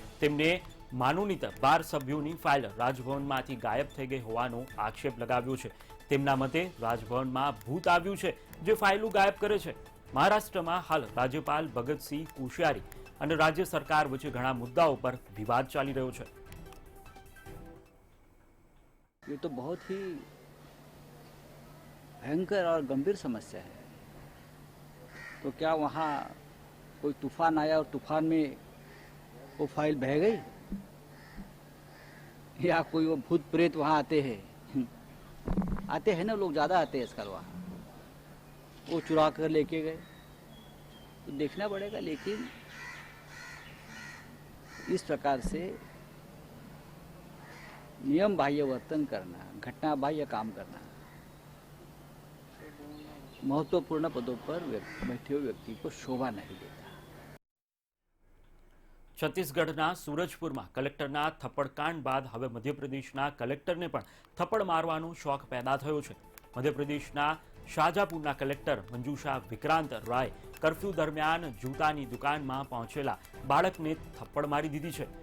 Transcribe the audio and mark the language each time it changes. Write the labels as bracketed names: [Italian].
[Gujarati] તેમને માનોનીત 12 સભ્યોની ફાઇલ રાજભવનમાંથી ગાયબ થઈ ગઈ હોવાનો આક્ષેપ લગાવ્યો છે. તેમના મતે રાજભવનમાં ભૂત આવ્યું છે જે ફાઇલો ગાયબ કરે છે. મહારાષ્ટ્રમાં હાલ રાજ્યપાલ ભગતસિંહ કોશિયારી અને રાજ્ય સરકાર વચ્ચે ઘણા મુદ્દાઓ પર વિવાદ ચાલી રહ્યો છે. [Hindi] ये तो बहुत ही भयंकर और गंभीर समस्या है. तो क्या वहाँ कोई तूफान आया और तूफान में वो फाइल बह गई, या कोई वो भूत प्रेत वहाँ आते हैं ना लोग, ज़्यादा आते हैं आजकल वहाँ, वो चुरा कर लेके गए. तो देखना पड़ेगा. लेकिन इस प्रकार से नियम बाह्य वर्तन करना, घटना बाह्य काम करना महत्वपूर्ण पदों पर बैठे हुए व्यक्ति को शोभा नहीं देता. [Gujarati] છત્તીસગઢના સૂરજપુરમાં કલેક્ટરના થપ્પડકાંડ બાદ હવે મધ્યપ્રદેશના કલેક્ટરને પણ થપ્પડ મારવાનો શોખ પેદા થયો છે. મધ્યપ્રદેશના શાજાપુરના કલેક્ટર મંજુષા વિક્રાંત રાય કર્ફ્યુ દરમિયાન જૂતાની દુકાનમાં પહોંચેલા બાળકને થપ્પડ મારી દીધી છે.